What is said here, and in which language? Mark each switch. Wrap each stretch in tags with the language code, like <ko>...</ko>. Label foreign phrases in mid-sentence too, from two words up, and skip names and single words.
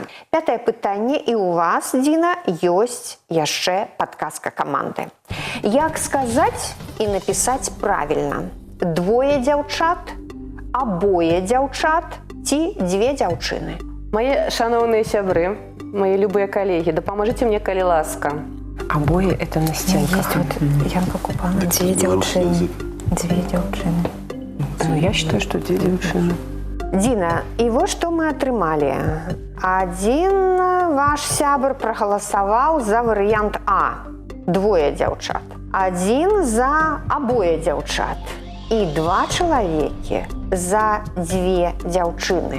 <be>Пятае пытанне, і у вас, Діна, ёсць яшчэ падказка каманды. Як сказаць і напісаць правільна? Двое дзяўчат, абое дзяўчат ці дзве дзяўчыны? Мои шановные сябры, мои любые коллеги, дапаможите мне, калі ласка.</be> <ru>Обои – это на стенках.</ru> <be>Янка Купана. Две дзяўчыны.</be> <ru>Ну, я считаю, что</ru> <be>две дзяўчыны. Діна, і вось што мы атрымалі. Адзін ваш сябр прагаласаваў за варыянт А – двое дзяўчат. Адзін за абое дзяўчат. І два чалавекі за дзве дзяўчыны.</be>